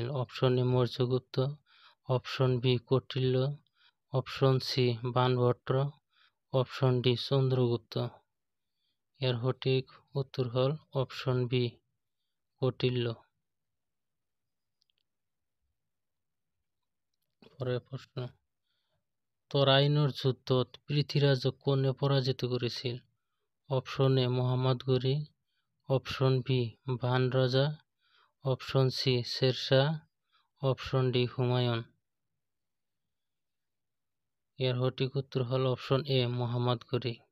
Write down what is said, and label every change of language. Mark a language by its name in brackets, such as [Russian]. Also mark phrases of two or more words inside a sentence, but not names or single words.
[Bangla] অপশন এ মৌর্যগুপ্ত, অপশন বি কৌটিল্য, অপশন সি বাণভট্ট, অপশন ডি চন্দ্রগুপ্ত। এর সঠিক উত্তর হল অপশন বি কৌটিল্য। পরের প্রশ্ন, [Assamese] তরাইনের যুদ্ধত পৃথ্বীরাজক কোনে পরাজিত করেছিল? [Bangla] অপশন এ মোহাম্মদ ঘুরি, অপশন বি ভান রাজা, অপশন সি শেরশাহ, অপশন ডি হুমায়ুন। এর সঠিক উত্তর হল অপশন এ মোহাম্মদ ঘুরি।